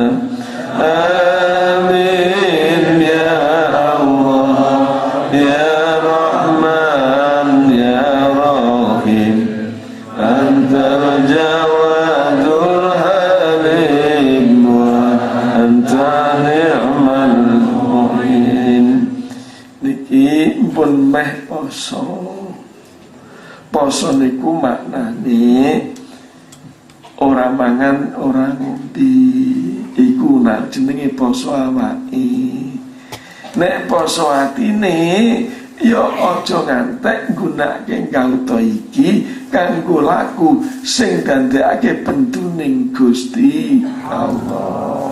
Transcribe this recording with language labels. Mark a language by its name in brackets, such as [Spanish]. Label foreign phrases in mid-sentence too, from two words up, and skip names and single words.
[Arabic] آمين يا الله يا رحمن يا رحيم أنت الجواد الحليم وأنت نعم المعين. [Javanese] Niki pun meh poso. Poso niku maknane ora mangan ora ngombe. Iku nak jenenge poso awake. Nek poso atine ya aja ngantek nggunakake kauta iki kanggo laku sing dandekake bentuning Gusti Allah.